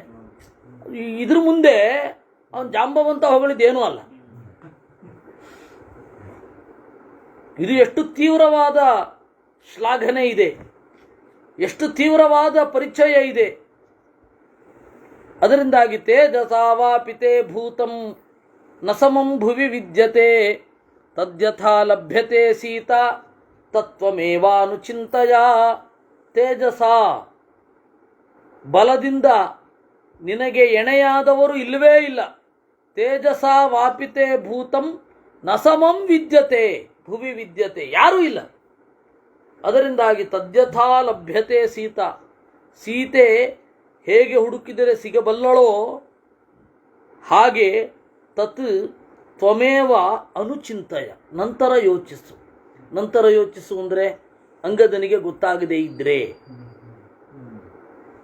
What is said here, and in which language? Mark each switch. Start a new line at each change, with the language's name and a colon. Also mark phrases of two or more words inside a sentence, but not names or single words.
Kannada: ಇದ್ರ ಮುಂದೆ ಅವನು ಜಾಂಬವಂತ ಹೊಗಳಿದ್ದೇನೂ ಅಲ್ಲ. ಇದು ಎಷ್ಟು ತೀವ್ರವಾದ ಶ್ಲಾಘನೆ ಇದೆ, ಎಷ್ಟು ತೀವ್ರವಾದ ಪರಿಚಯ ಇದೆ.
Sanskrit: ಅದರಿಂದಾಗಿ ತೇಜಸಾವಾಪಿತೆ ಭೂತಂ ನ ಸಮಂ ಭುವಿ ವಿದ್ಯತೆ ತದ್ಯಥಾ ಲಭ್ಯತೆ ಸೀತಾ ತತ್ವಮೇವಾನುಚಿಂತಯ.
Kannada: ತೇಜಸ, ಬಲದಿಂದ ನಿನಗೆ ಎಣೆಯಾದವರು ಇಲ್ಲವೇ ಇಲ್ಲ.
Sanskrit: ತೇಜಸ ವಾಪಿತೆ ಭೂತಂ ನ ಸಮಂ ವಿದ್ಯತೆ ಭುವಿ ವಿದ್ಯತೆ,
Kannada: ಯಾರೂ ಇಲ್ಲ. ಅದರಿಂದಾಗಿ
Sanskrit: ತದ್ಯಥಾ ಲಭ್ಯತೆ ಸೀತಾ,
Kannada: ಸೀತೆ ಹೇಗೆ ಹುಡುಕಿದರೆ ಸಿಗಬಲ್ಲಳೋ ಹಾಗೆ
Sanskrit: ತತ್ ತ್ವಮೇವ ಅನುಚಿಂತಯ,
Kannada: ನಂತರ ಯೋಚಿಸು. ನಂತರ ಯೋಚಿಸು ಅಂದರೆ ಅಂಗದನಿಗೆ ಗೊತ್ತಾಗದೇ ಇದ್ದರೆ.